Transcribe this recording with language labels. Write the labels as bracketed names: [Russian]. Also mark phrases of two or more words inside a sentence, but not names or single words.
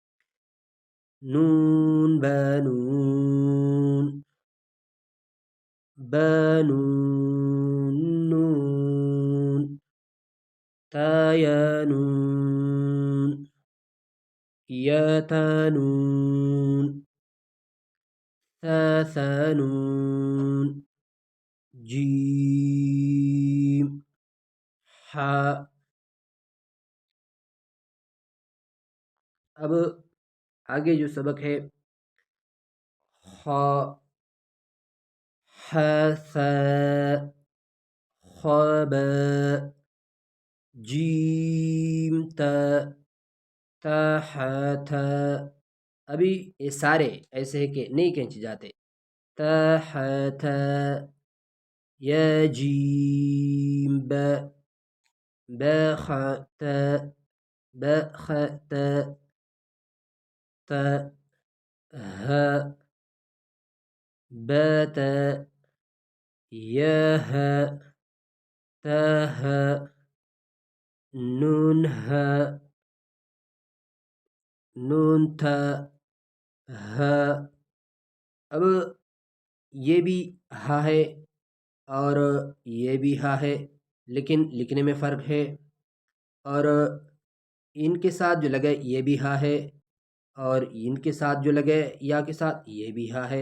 [Urdu] نون بانون بانون نون تا یا نون یا تانون ثا نون جیم حا. اب آگے جو سبق ہے خا حا ثا خوابا جیم تا تا حا تھا. ابھی یہ سارے ایسے ہیں کہ نہیں کھینچے جاتے. تا حا تھا یا جیم با با خا تا با خا تا تا ها با تا یا ها تا ها نون ها نون تھا ہا. اب یہ بھی ہا ہے اور یہ بھی ہا ہے، لیکن لکھنے میں فرق ہے. اور ان کے ساتھ جو لگے یہ بھی ہا ہے، اور ان کے ساتھ جو لگے یا کے ساتھ یہ بھی ہا ہے.